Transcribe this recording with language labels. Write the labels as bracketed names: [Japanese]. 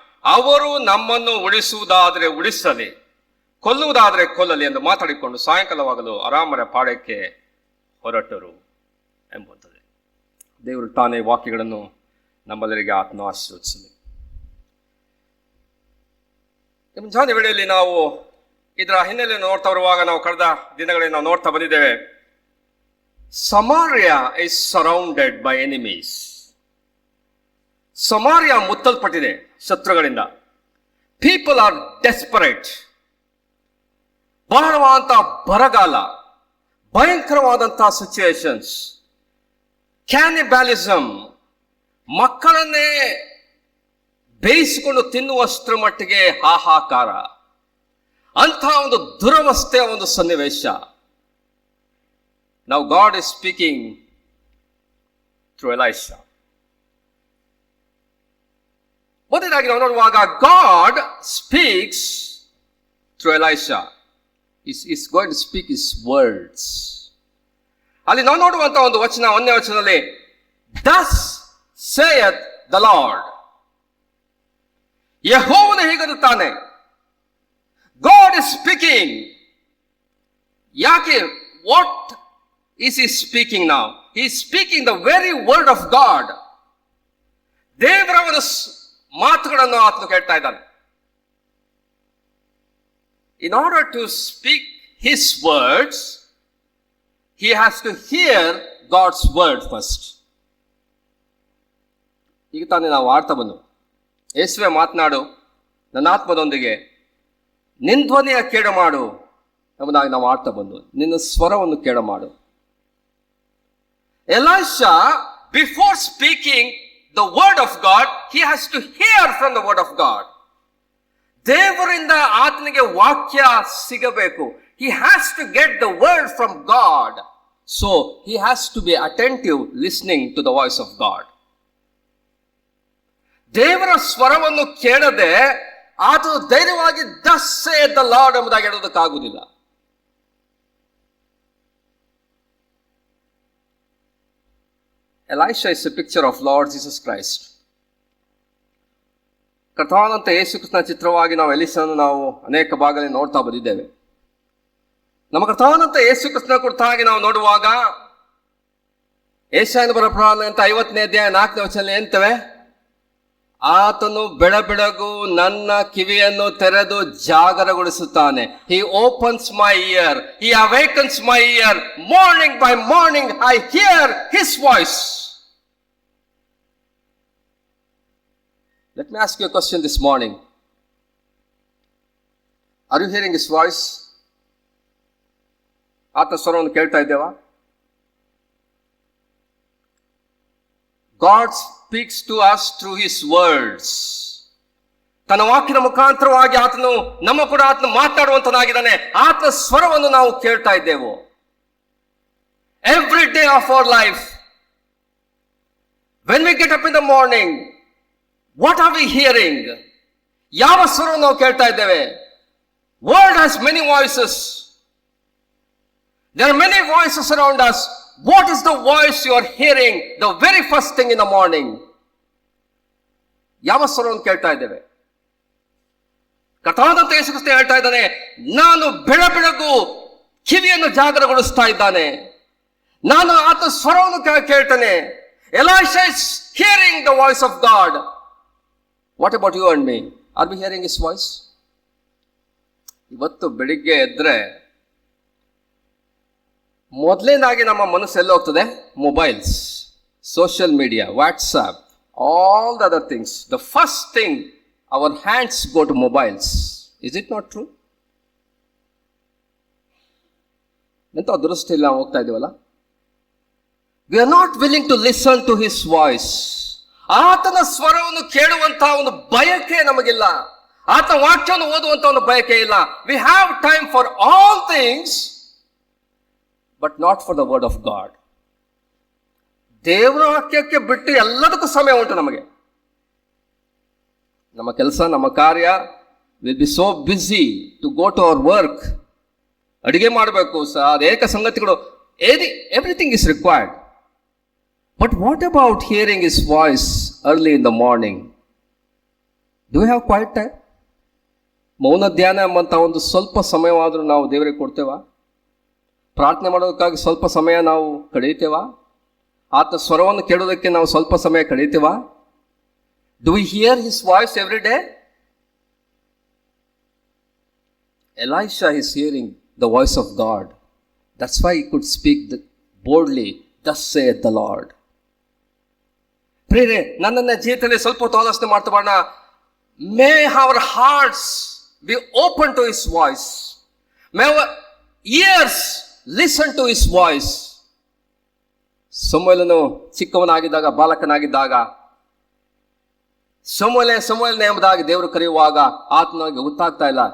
[Kannada] ಅವರು ನಮ್ಮನ್ನು ಉಳಿಸುವುದಾದರೆ ಉಳಿಸಲಿ, ಕೊಲ್ಲುವುದಾದರೆ ಕೊಲ್ಲಲಿ ಎಂದು ಮಾತಾಡಿಕೊಂಡು ಸಾಯಂಕಾಲವಾಗಲು ಆರಾಮರ ಪಾಳ್ಯಕ್ಕೆ ಹೊರಟರು ಎಂಬುತ್ತದೆ. ದೇವರು ತಾನೇ ವಾಕ್ಯಗಳನ್ನು ನಮ್ಮೆಲ್ಲರಿಗೆ ಆತ್ಮ ಆಶೀರ್ವದಿಸಲಿ. ಮುಂಜಾನೆ ವೇಳೆಯಲ್ಲಿ ನಾವು ಇದರ ಹಿನ್ನೆಲೆಯನ್ನು ನೋಡ್ತಾ ಬರುವಾಗ ನಾವು ಕಳೆದ ದಿನಗಳಲ್ಲಿ ನಾವು ನೋಡ್ತಾ ಬಂದಿದ್ದೇವೆ. [English] Samaria is surrounded by enemies. [Kannada] ಸಮಾರ್ಯ ಮುತ್ತಲ್ಪಟ್ಟಿದೆ ಶತ್ರುಗಳಿಂದ. [English] People are desperate. [Kannada] ಬಹಳವಾದಂತಹ ಬರಗಾಲ, ಭಯಂಕರವಾದಂತಹ ಸಿಚುಯೇಷನ್ಸ್, ಕ್ಯಾನಿಬ್ಯಾಲಿಸಮ್, ಮಕ್ಕಳನ್ನೇ ಬೇಯಿಸಿಕೊಂಡು ತಿನ್ನುವಷ್ಟರ ಮಟ್ಟಿಗೆ ಹಾಹಾಕಾರ, ಅಂಥ ಒಂದು ದುರವಸ್ಥೆಯ ಒಂದು ಸನ್ನಿವೇಶ. [English] Now God is speaking through Elisha. [Kannada] ಮೊದಲಾಗಿ ನಾವು ನೋಡುವಾಗ [English] God speaks through Elisha. He's going to speak his words. [Kannada] ಅಲ್ಲಿ ನಾವು ನೋಡುವಂತ ಒಂದು ವಚನ, 1ನೇ ವಚನದಲ್ಲಿ [English] Thus saith the Lord. [Kannada] ಯೆಹೋವನು ಹೀಗನ್ನುತ್ತಾನೆ. [English] God is speaking. [Kannada] ಯಾಕೆ? [English] What is he speaking now? He is speaking the very word of God. [Kannada] ದೇವರ ಒಂದು ಮಾತುಗಳನ್ನು ಆತನು ಕೇಳ್ತಾ ಇದ್ದಾನೆ. [English] In order to speak his words, he has to hear God's word first. [Kannada] ಈಗ ತಾನೇ ನಾವು ಆಡ್ತಾ ಬಂದು, ಯೇಸುವೆ ಮಾತನಾಡು ನನ್ನ ಆತ್ಮದೊಂದಿಗೆ, ನಿನ್ನ ಧ್ವನಿಯ ಕೇಳ ಮಾಡು ಎಂಬುದಾಗಿ ನಾವು ಆಡ್ತಾ ಬಂದು, ನಿನ್ನ ಸ್ವರವನ್ನು ಕೇಳ ಮಾಡು. [English] Elisha, before speaking the word of God, he has to hear from the word of God. [Kannada] ದೇವರಿಂದ ಆತನಿಗೆ ವಾಕ್ಯ ಸಿಗಬೇಕು. [English] He has to get the word from God. So he has to be attentive listening to the voice of God. [Kannada] ದೇವರ ಸ್ವರವನ್ನು ಕೇಳದೆ ಆತನು ಧೈರ್ಯವಾಗಿ [English] thus saith the Lord [Kannada] ಎಂಬುದಾಗಿ ಹೇಳೋದಕ್ಕಾಗುವುದಿಲ್ಲ. [English] Elisha is a picture of Lord Jesus Christ. [Kannada] ಕರ್ತನಾದಂಥ ಯೇಸು ಕ್ರಿಸ್ತನ ಚಿತ್ರವಾಗಿ ನಾವು ಎಲೀಷನನ್ನು ನಾವು ಅನೇಕ ಭಾಗದಲ್ಲಿ ನೋಡ್ತಾ ಬಂದಿದ್ದೇವೆ. ನಮ್ಮ ಕರ್ತನಾದಂಥ ಯೇಸು ಕ್ರಿಸ್ತನ ಕುರಿತಾಗಿ ನಾವು ನೋಡುವಾಗ ಯೆಶಾಯನ ಬರೆದ ಪ್ರವಾದನೆ 50ನೇ ಅಧ್ಯಾಯ 4ನೇ ವಚನದಲ್ಲಿ ಏನ್ತೇವೆ? ಆತನು ಬೆಳಬೆಳಗು ನನ್ನ ಕಿವಿಯನ್ನು ತೆರೆದು ಜಾಗರಗೊಳಿಸುತ್ತಾನೆ. [English] He opens my ear. He awakens my ear. Morning by morning I hear his voice. Let me ask you a question this morning. Are you hearing his voice? [Kannada] ಆತನ ಸ್ವರವನ್ನು ಕೇಳ್ತಾ ಇದ್ದೇವಾ? [English] God speaks to us through his words. [Kannada] ತನ್ನ ವಾಕ್ಯದ ಮುಖಾಂತರವಾಗಿ ಆತನು ನಮ್ಮ ಕೂಡ ಆತನು ಮಾತಾಡುವಂತನಾಗಿದ್ದಾನೆ. ಆತನ ಸ್ವರವನ್ನು ನಾವು ಕೇಳ್ತಾ ಇದ್ದೇವೆ. [English] Every day of our life, when we get up in the morning, what are we hearing? [Kannada] ಯಾವ ಸ್ವರವನ್ನು ನಾವು ಕೇಳ್ತಾ ಇದ್ದೇವೆ? [English] World has many voices. There are many voices around us. What is the voice you are hearing the very first thing in the morning? [Kannada] ಯಾವ ಸ್ವರವನ್ನು ಕೇಳ್ತಾ ಇದ್ದೇವೆ? ಕರ್ತನಾದಂಥ ಯೇಸು ಕ್ರಿಸ್ತ ಹೇಳ್ತಾ ಇದ್ದಾನೆ, ನಾನು ಬೆಳಬೆಳಗು ಕಿವಿಯನ್ನು ಜಾಗರಗೊಳಿಸ್ತಾ ಇದ್ದಾನೆ. ನಾನು ಆತನ ಸ್ವರವನ್ನು ಕೇಳ್ತಾನೆ. [English] Elisha is hearing the voice of God. What about you and me? Are we hearing his voice? [Kannada] ಇವತ್ತು ಬೆಳಿಗ್ಗೆ ಎದ್ರೆ ಮೊದಲನೇದಾಗಿ ನಮ್ಮ ಮನಸ್ಸು ಎಲ್ಲ ಹೋಗ್ತದೆ? [English] Mobiles, social media, WhatsApp, all the other things. The first thing, our hands go to mobiles. Is it not true? [Kannada] ಎಂತ ಅದೃಷ್ಟ ಇಲ್ಲ ಹೋಗ್ತಾ ಇದೀವಲ್ಲ. [English] We are not willing to listen to his voice. [Kannada] ಆತನ ಸ್ವರವನ್ನು ಕೇಳುವಂತಹ ಒಂದು ಬಯಕೆ ನಮಗಿಲ್ಲ. ಆತನ ವಾಕ್ಯವನ್ನು ಓದುವಂತ ಒಂದು ಬಯಕೆ ಇಲ್ಲ. We have time for all things, but not for the word of God. ದೇವರ ವಾಕ್ಯಕ್ಕೆ ಬಿಟ್ಟು ಎಲ್ಲದಕ್ಕೂ ಸಮಯ ಉಂಟು ನಮಗೆ. ನಮ್ಮ ಕೆಲಸ, ನಮ್ಮ ಕಾರ್ಯ, [English] Will be so busy to go to our work. [Kannada] ಅಡಿಗೆ ಮಾಡಬೇಕು ಸಹ, ಅನೇಕ ಸಂಗತಿಗಳು, [English] Everything is required. But what about hearing his voice early in the morning? Do have quiet time? [Kannada] ಮೌನ ಧ್ಯಾನ ಎಂಬಂತ ಒಂದು ಸ್ವಲ್ಪ ಸಮಯವಾದರೂ ನಾವು ದೇವರಿಗೆ ಕೊಡ್ತೇವಾ? ಪ್ರಾರ್ಥನೆ ಮಾಡೋದಕ್ಕಾಗಿ ಸ್ವಲ್ಪ ಸಮಯ ನಾವು ಕಳೆಯುತ್ತೇವಾ? ಆತನ ಸ್ವರವನ್ನು ಕೇಳೋದಕ್ಕೆ ನಾವು ಸ್ವಲ್ಪ ಸಮಯ ಕಳೀತೀವಾ? [English] Do we hear his voice every day? Elisha is hearing the voice of God. That's why he could speak boldly, thus saith the Lord. [Kannada] ಪ್ರಿಯರೇ, ನನ್ನನ್ನ ಜೀವಿತದಲ್ಲಿ ಸ್ವಲ್ಪ ಹೊತ್ತು ಆಲೋಚನೆ ಮಾಡ್ತಾ ಮಾಡೋಣ. [English] May our hearts be open to his voice. May our ears listen to his voice. [Kannada] ಸಮುವೇಲನು ಚಿಕ್ಕವನಾಗಿದ್ದಾಗ, ಬಾಲಕನಾಗಿದ್ದಾಗ, ಸಮುವೇಲನೇ ಎಂಬುದಾಗಿ ದೇವರು ಕರೆಯುವಾಗ ಆತನಿಗೆ ಗೊತ್ತಾಗ್ತಾ ಇಲ್ಲ.